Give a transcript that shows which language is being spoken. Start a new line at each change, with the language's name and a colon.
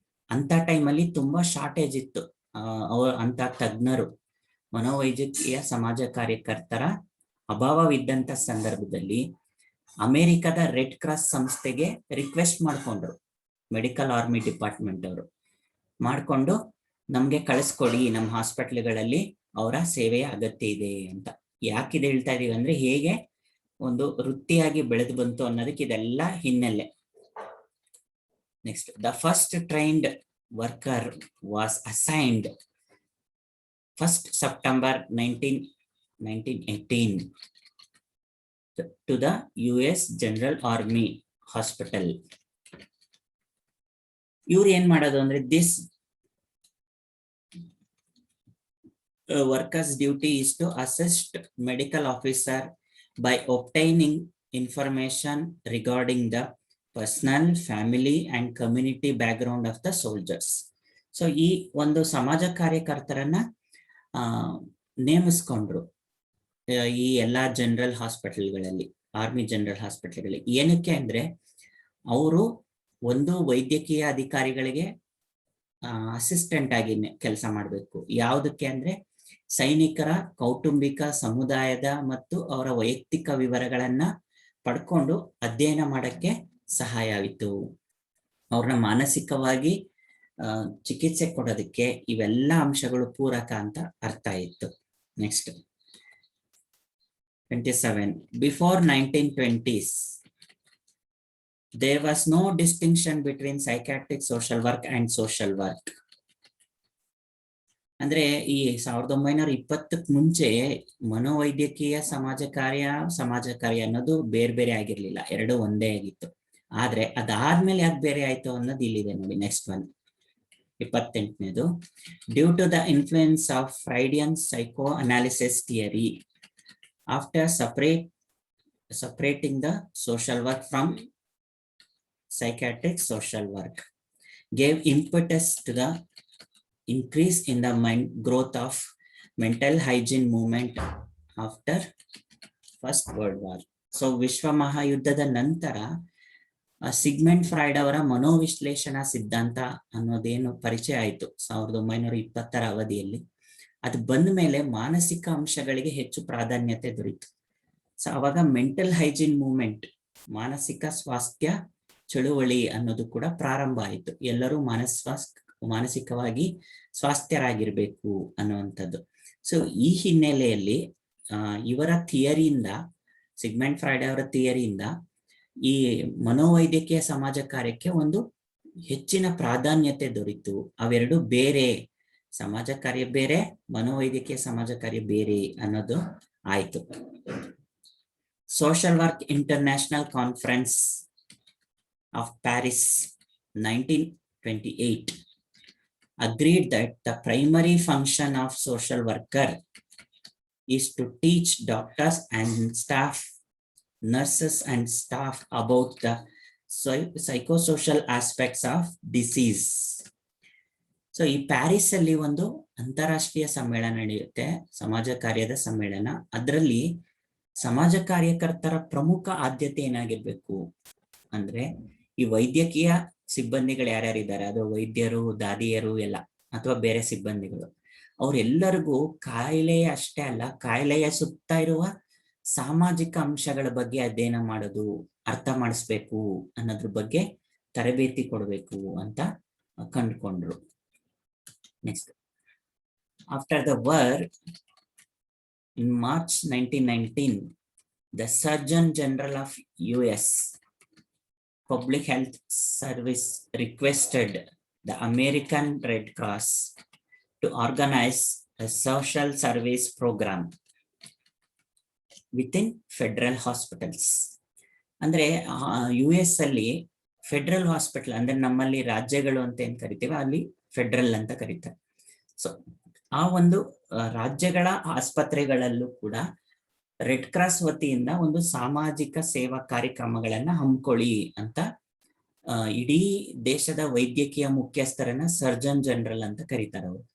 Kannada: ಅಂತ ಟೈಮಲ್ಲಿ ತುಂಬಾ ಶಾರ್ಟೇಜ್ ಇತ್ತು. ಅಂತ ತಜ್ಞರು, ಮನೋವೈದ್ಯಕೀಯ ಸಮಾಜ ಕಾರ್ಯಕರ್ತರ ಅಭಾವವಿದ್ದಂತ ಸಂದರ್ಭದಲ್ಲಿ ಅಮೆರಿಕದ ರೆಡ್ ಕ್ರಾಸ್ ಸಂಸ್ಥೆಗೆ ರಿಕ್ವೆಸ್ಟ್ ಮಾಡ್ಕೊಂಡ್ರು. ಮೆಡಿಕಲ್ ಆರ್ಮಿ ಡಿಪಾರ್ಟ್ಮೆಂಟ್ ಅವರು ಮಾಡ್ಕೊಂಡು ನಮ್ಗೆ ಕಳಿಸ್ಕೊಡಿ, ನಮ್ಮ ಹಾಸ್ಪಿಟ್ಲ್ಗಳಲ್ಲಿ ಅವರ ಸೇವೆಯ ಅಗತ್ಯ ಇದೆ ಅಂತ. ಯಾಕಿದೆ ಹೇಳ್ತಾ ಇದೀವಿ ಅಂದ್ರೆ, ಹೇಗೆ ಒಂದು ವೃತ್ತಿಯಾಗಿ ಬೆಳೆದು ಬಂತು ಅನ್ನೋದಕ್ಕೆ ಇದೆಲ್ಲ ಹಿನ್ನೆಲೆ.
English: Next, the first trained worker was assigned 1st September 1918 to the US General Army Hospital.
Kannada: ಇವ್ರು ಏನ್ ಮಾಡೋದು ಅಂದ್ರೆ,
English: this worker's duty is to assist medical officer by obtaining information regarding the personal, family and community background of the soldiers.
Kannada: So ಈ ಒಂದು ಸಮಾಜ ಕಾರ್ಯಕರ್ತರನ್ನ ನೇಮಿಸ್ಕೊಂಡ್ರು ಈ ಎಲ್ಲಾ general ಹಾಸ್ಪಿಟಲ್ಗಳಲ್ಲಿ, army general ಹಾಸ್ಪಿಟಲ್ಗಳಲ್ಲಿ. ಏನಕ್ಕೆ ಅಂದ್ರೆ, ಅವರು ಒಂದು ವೈದ್ಯಕೀಯ ಅಧಿಕಾರಿಗಳಿಗೆ ಅಸಿಸ್ಟೆಂಟ್ ಆಗಿ ಕೆಲಸ ಮಾಡಬೇಕು. ಯಾವುದಕ್ಕೆ ಅಂದ್ರೆ, ಸೈನಿಕರ ಕೌಟುಂಬಿಕ, ಸಮುದಾಯದ ಮತ್ತು ಅವರ ವೈಯಕ್ತಿಕ ವಿವರಗಳನ್ನ ಪಡ್ಕೊಂಡು ಅಧ್ಯಯನ ಮಾಡಕ್ಕೆ ಸಹಾಯ ಆಯಿತು. ಅವ್ರನ್ನ ಮಾನಸಿಕವಾಗಿ ಚಿಕಿತ್ಸೆ ಕೊಡೋದಕ್ಕೆ ಇವೆಲ್ಲ ಅಂಶಗಳು ಪೂರಕ ಅಂತ ಅರ್ಥ ಇತ್ತು.
English: Next 27. Before 1920s, there was no distinction between psychiatric social work and social work.
Kannada: ಅಂದ್ರೆ ಈ 1920ಕ್ಕೆ ಮುಂಚೆ ಮನೋವೈದ್ಯಕೀಯ ಸಮಾಜ ಕಾರ್ಯ ಅನ್ನೋದು ಬೇರೆ ಬೇರೆ ಆಗಿರ್ಲಿಲ್ಲ, ಎರಡು ಒಂದೇ ಆಗಿತ್ತು. ಆದ್ರೆ ಅದಾದ್ಮೇಲೆ ಯಾಕೆ ಬೇರೆ ಆಯ್ತು ಅನ್ನೋದು ಇಲ್ಲಿದೆ ನೋಡಿ.
English: Next one 28ನೇದು. Due to the influence of Freudian psychoanalysis theory, after separating the social work from psychiatric social work, gave impetus to the increase in the growth of mental hygiene movement after First World War.
Kannada: So ವಿಶ್ವ ಮಹಾಯುದ್ಧದ ನಂತರ ಸಿಗ್ಮೆಂಡ್ Freud ಅವರ ಮನೋವಿಶ್ಲೇಷಣಾ ಸಿದ್ಧಾಂತ ಅನ್ನೋದೇನು ಪರಿಚಯ ಆಯಿತು 1920ರ ಅವಧಿಯಲ್ಲಿ. ಅದು ಬಂದ ಮೇಲೆ ಮಾನಸಿಕ ಅಂಶಗಳಿಗೆ ಹೆಚ್ಚು ಪ್ರಾಧಾನ್ಯತೆ ದೊರೆಯಿತು. ಸೊ ಅವಾಗ ಮೆಂಟಲ್ ಹೈಜೀನ್ ಮೂವ್ಮೆಂಟ್, ಮಾನಸಿಕ ಸ್ವಾಸ್ಥ್ಯ ಚಳುವಳಿ ಅನ್ನೋದು ಕೂಡ ಪ್ರಾರಂಭ ಆಯಿತು. ಎಲ್ಲರೂ ಮಾನಸಿಕವಾಗಿ ಸ್ವಾಸ್ಥ್ಯರಾಗಿರ್ಬೇಕು ಅನ್ನುವಂಥದ್ದು. ಸೊ ಈ ಹಿನ್ನೆಲೆಯಲ್ಲಿ ಇವರ ಥಿಯರಿಯಿಂದ, ಸಿಗ್ಮೆಂಡ್ ಫ್ರಾಯ್ಡ್ ಅವರ ಥಿಯರಿಯಿಂದ ಈ ಮನೋವೈದ್ಯಕೀಯ ಸಮಾಜ ಕಾರ್ಯಕ್ಕೆ ಒಂದು ಹೆಚ್ಚಿನ ಪ್ರಾಧಾನ್ಯತೆ ದೊರೆಯಿತು. ಅವೆರಡು ಬೇರೆ, ಸಮಾಜ ಕಾರ್ಯ ಬೇರೆ, ಮನೋವೈದ್ಯಕೀಯ ಸಮಾಜ ಕಾರ್ಯ ಬೇರೆ ಅನ್ನೋದು ಆಯ್ತು.
English: Social work international conference of Paris 1928 agreed that the primary function of social worker is to teach doctors and staff, nurses and staff about the psychosocial aspects of disease.
Kannada: So ಈ ಪ್ಯಾರಿಸ್ ಅಲ್ಲಿ ಒಂದು ಅಂತಾರಾಷ್ಟ್ರೀಯ ಸಮ್ಮೇಳನ ನಡೆಯುತ್ತೆ, ಸಮಾಜ ಕಾರ್ಯದ ಸಮ್ಮೇಳನ. ಅದರಲ್ಲಿ ಸಮಾಜ ಕಾರ್ಯಕರ್ತರ ಪ್ರಮುಖ ಆದ್ಯತೆ ಏನಾಗಿರ್ಬೇಕು ಅಂದ್ರೆ, ಈ ವೈದ್ಯಕೀಯ ಸಿಬ್ಬಂದಿಗಳು ಯಾರ್ಯಾರಿದ್ದಾರೆ, ಅದು ವೈದ್ಯರು, ದಾದಿಯರು ಎಲ್ಲ, ಅಥವಾ ಬೇರೆ ಸಿಬ್ಬಂದಿಗಳು, ಅವರೆಲ್ಲರಿಗೂ ಕಾಯಿಲೆಯ ಅಷ್ಟೇ ಅಲ್ಲ, ಕಾಯಿಲೆಯ ಸುತ್ತ ಇರುವ ಸಾಮಾಜಿಕ ಅಂಶಗಳ ಬಗ್ಗೆ ಅಧ್ಯಯನ ಮಾಡೋದು, ಅರ್ಥ ಮಾಡಿಸ್ಬೇಕು ಅನ್ನೋದ್ರ ಬಗ್ಗೆ ತರಬೇತಿ ಕೊಡಬೇಕು ಅಂತ ಕಂಡುಕೊಂಡ್ರು.
English: Next, after the war, in March 1919, the Surgeon General of US Public Health Service requested the American Red Cross to organize a social service program within federal hospitals.
Kannada: ಅಂದ್ರೆ US ಅಲ್ಲಿ ಫೆಡರಲ್ ಹಾಸ್ಪಿಟಲ್, ಅಂದ್ರೆ ನಮ್ಮಲ್ಲಿ ರಾಜ್ಯಗಳು ಅಂತ ಏನ್ ಕರಿತೀವಿ, ಅಲ್ಲಿ federal ಅಂತ ಕರೀತಾರೆ. ಸೊ ಆ ಒಂದು ರಾಜ್ಯಗಳ ಆಸ್ಪತ್ರೆಗಳಲ್ಲೂ ಕೂಡ ರೆಡ್ ಕ್ರಾಸ್ ವತಿಯಿಂದ ಒಂದು ಸಾಮಾಜಿಕ ಸೇವಾ ಕಾರ್ಯಕ್ರಮಗಳನ್ನ ಹಮ್ಮಿಕೊಳ್ಳಿ ಅಂತ ಇಡೀ ದೇಶದ ವೈದ್ಯಕೀಯ ಮುಖ್ಯಸ್ಥರನ್ನ ಸರ್ಜನ್ ಜನರಲ್ ಅಂತ ಕರೀತಾರೆ.